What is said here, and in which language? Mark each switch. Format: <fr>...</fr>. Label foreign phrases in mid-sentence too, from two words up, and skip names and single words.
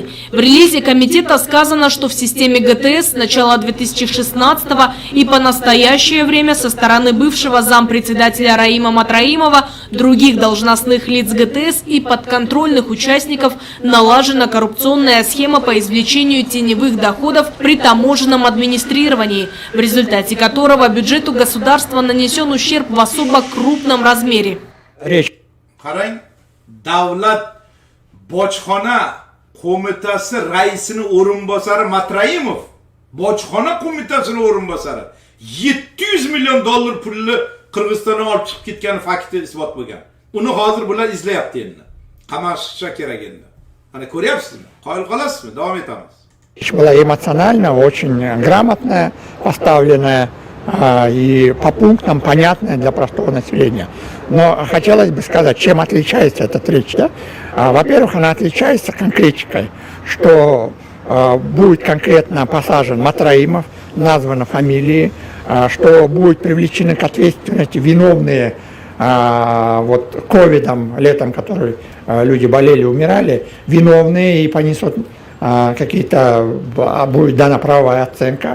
<ru>В релизе комитета сказано, что в системе ГТС с начала 2016 и по настоящее время со стороны бывшего зампредседателя Раима Матраимова, других должностных лиц ГТС и подконтрольных участников налажена коррупционная схема по извлечению теневых доходов при таможенном администрировании, в результате которого бюджету государства нанесен ущерб в особо крупном размере. Речь.</ru> <uz>Qarang, davlat bojxona qo'mitasi raisini o'rinbosari Matraimov, bojxona qo'mitasining o'rinbosari 700 million dollar pulni Qirg'izistonga olib chiqib ketgani fakti isbot bo'lgan. Uni hozir bular izlayapti endi. Qamashishsa kerak endi. Mana ko'ryapsizmi? Qoyil qolasizmi? Davom etamiz.</uz> <ru>Речь была эмоционально, очень грамотная, поставленная и по пунктам понятная для простого населения. Но хотелось бы сказать, чем отличается эта речь. Да? Во-первых, она отличается конкретикой, что будет конкретно посажен Матраимов, названы фамилии, что будут привлечены к ответственности виновные вот ковидом летом, который люди болели, умирали, виновные и понесут какие-то, будет дана правовая оценка.</ru>